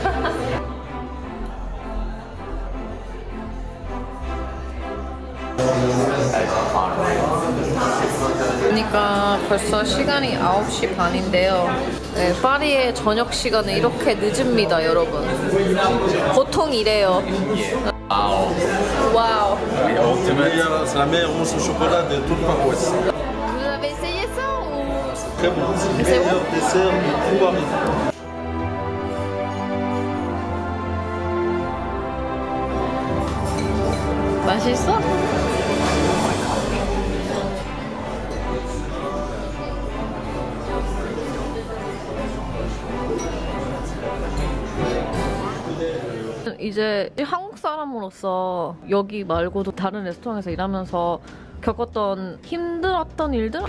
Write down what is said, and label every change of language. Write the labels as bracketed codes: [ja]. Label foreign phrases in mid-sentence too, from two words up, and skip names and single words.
[ko] 그러니까 벌써 시간이 9시 반인데요. 네, 파리의 저녁 시간은 이렇게 늦습니다, 여러분. 보통 이래요. 와우. [fr] C'est la meilleure mousse au chocolat de toute Paroisse. Vous avez essayé ça ou... Très bon. C'est C'est le bon? meilleur dessert de tout Paris. [ko] 맛있어? 이제 한국 사람으로서 여기 말고도 다른 레스토랑에서 일하면서 겪었던 힘들었던 일들?